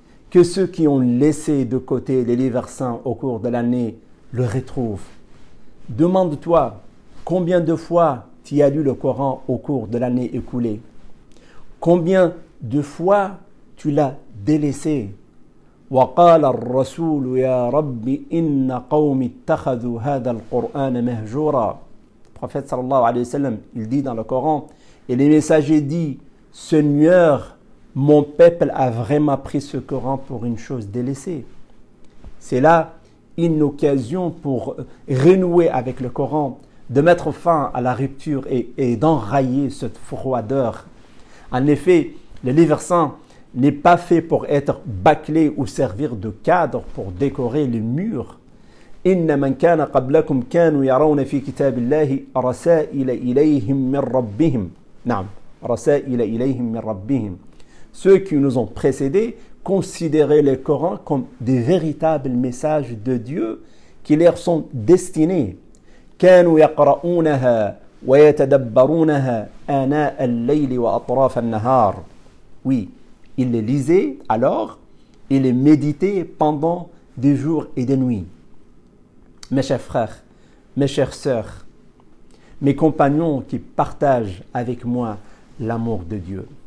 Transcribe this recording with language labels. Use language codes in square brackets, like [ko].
[fr] Que ceux qui ont laissé de côté les livres saints au cours de l'année le retrouvent. Demande-toi combien de fois tu as lu le Coran au cours de l'année écoulée. Combien de fois tu l'as délaissé. [ar] وقال الرسول يا رب إن قوم اتخذوا هذا القرآن مهجورا. [fr] Le prophète [ar] sallallahu alayhi wa sallam, [fr] il dit dans le Coran, et les messagers disent, Seigneur, mon peuple a vraiment pris ce Coran pour une chose délaissée. C'est là une occasion pour renouer avec le Coran, de mettre fin à la rupture et d'enrayer cette froideur. En effet, le livre saint n'est pas fait pour être bâclé ou servir de cadre pour décorer les murs. [ar] إن من كان قبلكم كانوا يرون في كتاب الله رسائل إليهم من ربهم. نعم, رسائل إليهم من ربهم. [fr] Ceux qui nous ont précédés considéraient le Coran comme des véritables messages de Dieu qui leur sont destinés. [ar] كانوا يقرؤونها ويتدبرونها آناء الليل وأطراف النهار. [fr] Oui, ils les lisaient alors et les méditaient pendant des jours et des nuits. Mes chers frères, mes chères sœurs, mes compagnons qui partagent avec moi l'amour de Dieu.